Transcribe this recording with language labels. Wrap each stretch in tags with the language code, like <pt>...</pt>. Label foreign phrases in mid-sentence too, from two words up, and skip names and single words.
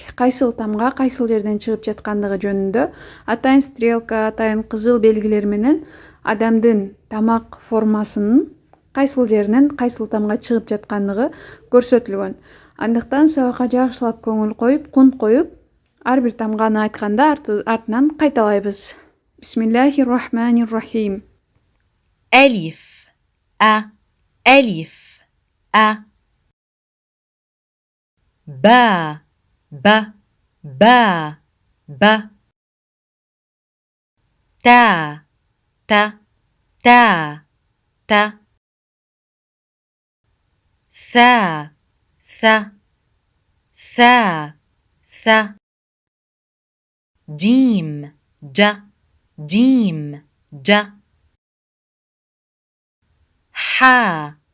<ky>Кайсыл тамга кайсыл жерден чыгып жаткандыгы жөнүндө атайын стрелка, атайын кызыл белгилер менен адамдын тамак формасынын кайсыл жеринен кайсыл тамга чыгып жаткандыгы көрсөтүлгөн. Андыктан сабакка жакшылап көңүл коюп, кунт коюп, ар бир тамганы айтканда артынан кайталайбыз.</ky> <ar>بسم الله الرحمن الرحيم. ألف ألف با با تا ثا جيم جا حا</ar>